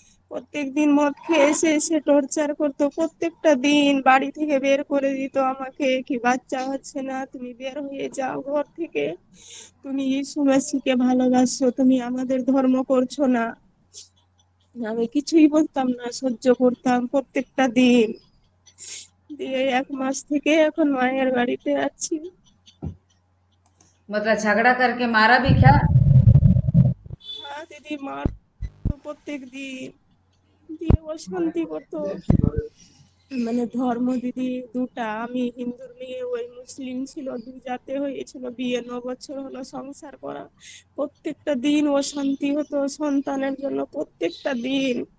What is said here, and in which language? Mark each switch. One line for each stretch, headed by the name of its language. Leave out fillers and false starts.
Bangla: প্রত্যেকদিন মদ খেয়ে এসে এসে টর্চার করতো, প্রত্যেকটা দিন বাড়ি থেকে বের করে দিত আমাকে, কি বাচ্চা হচ্ছে না, তুমি বের হয়ে যাও ঘর থেকে, তুমি ইসু মেসিকে ভালোবাসো, তুমি আমাদের ধর্ম করছো না। আমি কিছুই বলতাম না, সহ্য করতাম প্রত্যেকটা দিন দিয়ে। 1 মাস থেকে এখন মায়ের বাড়িতে আছি।
Hindi: मतलब झगड़ा करके मारा भी क्या?
Bangla: হ্যাঁ দিদি, মার প্রত্যেক দিন দিয়ে অশান্তি করতো। মানে ধর্ম দিদি দুটা, আমি হিন্দুর মেয়ে, ওই মুসলিম ছিল, 2 জাতে হয়েছিল বিয়ে, 9 বছর হলো সংসার করা। প্রত্যেকটা দিন অশান্তি হতো সন্তানের জন্য, প্রত্যেকটা দিন।